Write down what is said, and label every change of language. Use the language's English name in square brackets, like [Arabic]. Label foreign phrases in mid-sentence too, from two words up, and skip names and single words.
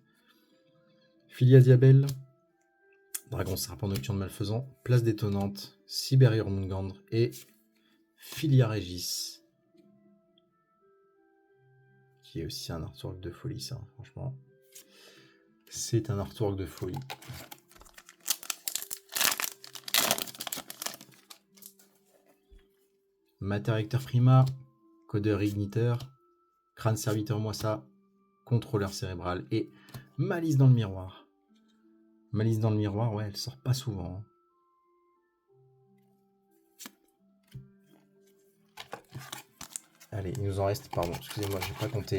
[French] Filia Diabel, Dragon serpent nocturne malfaisant, Place détonnante, Cyber Jormungandr et Filia Régis, qui est aussi un artwork de folie, ça, franchement. C'est un artwork de folie. Matériacteur Prima, codeur igniteur, crâne serviteur moi ça, contrôleur cérébral et malice dans le miroir. Malice dans le miroir, ouais, elle sort pas souvent. Allez, il nous en reste, pardon, excusez-moi, j'ai pas compté.